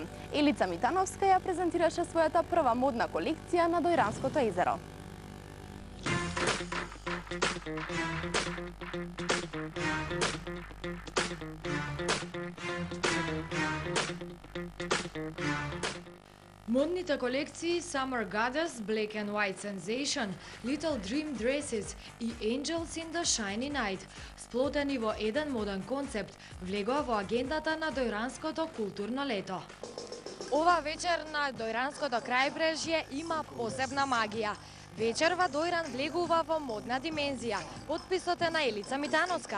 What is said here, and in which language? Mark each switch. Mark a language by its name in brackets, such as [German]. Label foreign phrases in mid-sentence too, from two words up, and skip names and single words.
[Macedonian] Елица Митановска ја презентираше својата прва модна колекција на Дојранското езеро. Модните колекции Summer Goddess, Black and White Sensation, Little Dream Dresses и Angels in the Shiny Night, сплотени во еден моден концепт, влегоа во агендата на Дојранското културно лето. Ова вечер на Дојранското крајбрежје има посебна магија. Вечер во Дојран влегува во модна димензија. Потписот е на Елица Митановска.